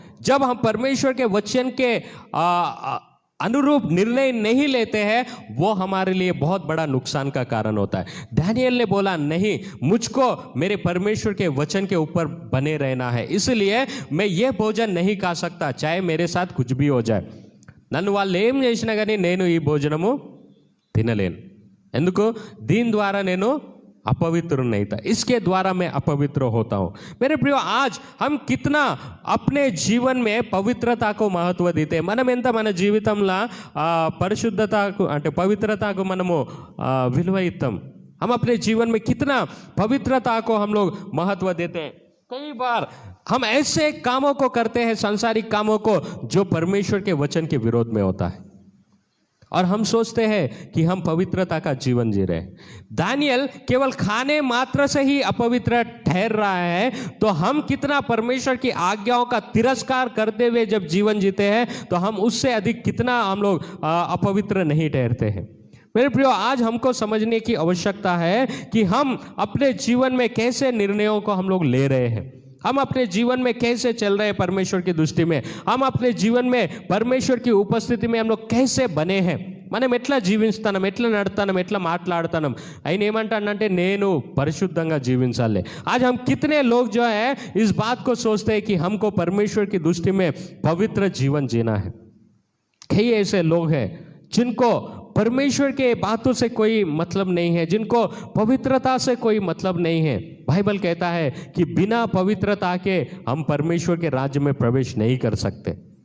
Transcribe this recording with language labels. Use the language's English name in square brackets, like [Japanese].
[Hindi] जब हम परमेश्वर के वचन के अनुरूप निर्णय नहीं लेते हैं, वो हमारे लिए बहुत बड़ा नुकसान का कारण होता है। दानियल ने बोला नहीं, मुझको मेरे परमेश्वर के वचन के ऊपर बने रहना है, इसलिए मैं ये भोजन नहीं खा सकता, चाहे मेरे साथ कुछ भी हो जाए। [Telugu] నన్ను వాళ్ళు ఏం చేసినా కానీ నేను ఈ భోజనము తినలేను, ఎందుకు? దీని ద్వారా నేను [Hindi] अपवित्र नहीं था, इसके द्वारा मैं अपवित्र होता हूं। मेरे प्रियो, आज हम कितना अपने जीवन में पवित्रता को महत्व देते हैं। [Telugu] మనం ఎంత మన జీవితంలో పరిశుద్ధతకు అంటే పవిత్రతకు మనము విలువ ఇస్తాం। [Hindi] हम अपने जीवन में कितना पवित्रता को हम लोग महत्व देते हैं। कई बार हम ऐसे कामों को करते हैं, सांसारिक कामों को, जो परमेश्वर के वचन के विरोध में होता है, और हम सोचते हैं कि हम पवित्रता का जीवन जी रहे हैं। दानियल केवल खाने मात्र से ही अपवित्र ठहर रहा है, तो हम कितना परमेश्वर की आज्ञाओं का तिरस्कार करते हुए जब जीवन जीते हैं, तो हम उससे अधिक कितना हम लोग अपवित्र नहीं ठहरते हैं। मेरे प्रियो, आज हमको समझने की आवश्यकता है कि हम अपने जीवन में कैसे निर्णयों को हम लोग ले रहे हैं, हम अपने जीवन में कैसे चल रहे हैं परमेश्वर की दृष्टि में, हम अपने जीवन में परमेश्वर की उपस्थिति में हम लोग कैसे बने हैं। [Telugu] మనం ఎట్లా జీవిస్తాం, ఎట్లా నడుస్తాం, ఎట్లా మాట్లాడుతాం। ఆయన ఏమంటాడంటే నేను పరిశుద్ధంగా జీవించాలి। [Hindi] आज हम कितने लोग जो है इस बात को सोचते हैं कि हमको परमेश्वर की दृष्टि में पवित्र जीवन जीना है। कई ऐसे लोग हैं जिनको परमेश्वर के बातों से कोई मतलब नहीं है, जिनको पवित्रता से कोई मतलब नहीं है। बाइबल कहता है कि बिना पवित्रता के हम परमेश्वर के राज्य में प्रवेश नहीं कर सकते।